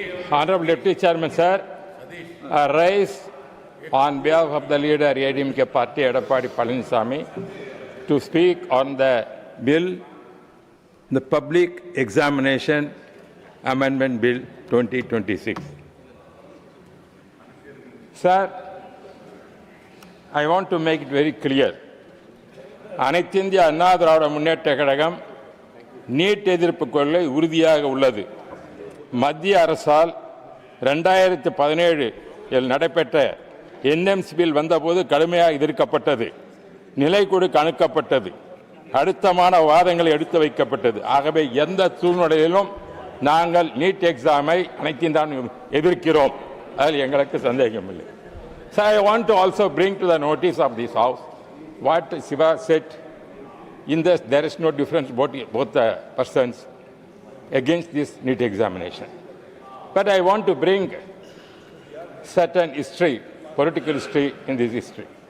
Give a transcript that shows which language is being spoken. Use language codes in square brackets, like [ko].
[en] Honorable Deputy Chairman, sir, I rise on behalf of the leader ADMK Party, Edappadi Palaniswamy, to speak on the bill, the Public Examination Amendment Bill 2026. Sir, I want to make it very clear. [ta] அனைத்து இந்திய Anna Dravida Munnetra Kazhagam NEET எதிர்ப்பு கொள்கை உறுதியாக உள்ளது. மத்திய அரசால் 2017 இல் நடைபெற்ற NMC bill வந்தபோது கடுமையாக எதிர்க்கப்பட்டது, நிலை கொடுக்க அணுக்கப்பட்டது, அழுத்தமான வாதங்கள் எடுத்து வைக்கப்பட்டது. ஆகவே எந்த சூழ்நிலையிலும் நாங்கள் நீட் எக்ஸாமை அனைத்தையும் தான் எதிர்க்கிறோம். அதில் எங்களுக்கு சந்தேகம் இல்லை. [en] So I want to also bring to the notice of this House what Siva said. In this, there is no difference both the persons against this NEET examination. But I want to bring certain history, political history in this history.